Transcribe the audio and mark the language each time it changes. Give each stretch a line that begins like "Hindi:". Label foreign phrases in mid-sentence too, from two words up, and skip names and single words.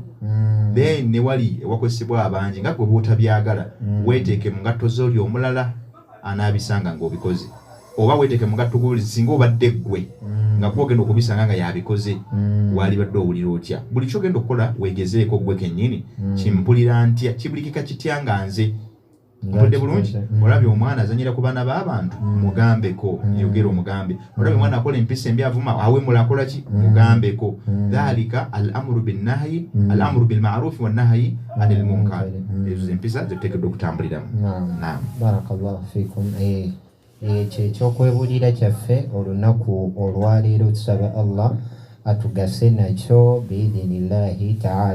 Ganda: Then ne wali ewakozesebwa abangi nga gwe bw'otabyagala weeteeke mu ngatto z'oli omulala anaabisanga ng'obikoze, oba weeteeke mu ngatto g'oli singa obadde ggwe nga gwogenda okubisanga nga yabikoze wali badde owulira otya. Buli kyogenda okukola weegezeeko ggwe kennyini, kimpulira ntya, kibulikika kitya nga nze mpulidde bulungi. Olabye omwana azanyira ku baana b'abantu mugambeko, yogera omugambe. Olabye omwana akola empisa embi avuma awemula akola ki, mugambeko.
Arabic: ذلك الأمر بالنهي، الأمر بالمعروف والنهي عن المنكر.
Ganda: Ezo empisa ziteekeddwa okutambuliramu. Naam.
Arabic: بارك الله فيكم.
Ganda: Ekyokwebulira kyaffe olunaku olwaleero tusaba Allah atugase nakyo
Arabic: بإذن الله تعالى.